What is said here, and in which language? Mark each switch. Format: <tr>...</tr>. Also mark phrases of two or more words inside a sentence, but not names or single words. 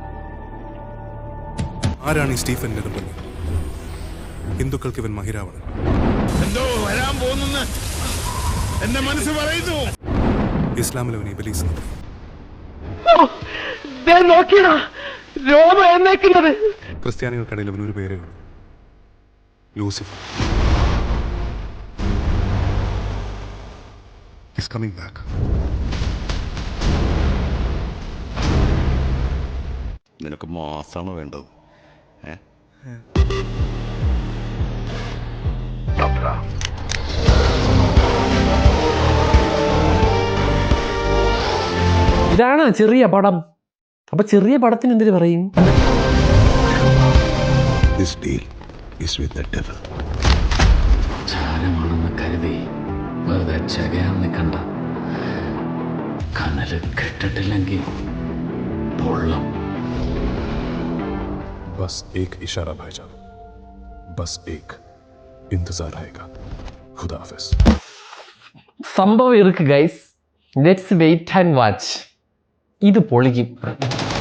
<ml>ആരാണ് ഈ സ്റ്റീഫൻ നെടുമ്പള്ളി? ഹിന്ദുക്കൾക്ക് ഇവൻ മഹിരാവണൻ. എന്തോ വരാൻ പോകുന്നെന്ന് എന്റെ മനസ്സ് പറയുന്നു. ഇസ്ലാമിൽ അവൻ ഇബലീസ്. ക്രിസ്ത്യാനികൾക്കിടയിൽ അവനൊരു പേരേ ഉള്ളൂ, ലൂസിഫർ.</ml> <en>He's coming back.</en> <ml>നിനക്ക് മാസാണ് വേണ്ടത്. ഇതാണ് ചെറിയ പടം. അപ്പൊ ചെറിയ പടത്തിന് എന്തിനു പറയും?</ml> <en>This deal is with the devil.</en> <ml>ചാരമാണെന്ന് കരുതി വെറുതെ ചകയാൻ നിൽക്കണ്ട. കനല് കെട്ടിട്ടില്ലെങ്കിൽ പൊള്ളും.</ml> <hi>बस एक इशारा भाईजान, बस एक इंतजार रहेगा. खुदा हाफिज.</hi> <ml>സംഭവം ഇருக்கு ഗൈസ്.</ml> <en>Let's wait and watch.</en> <ml>ഇത് പൊളിക്കും.</ml>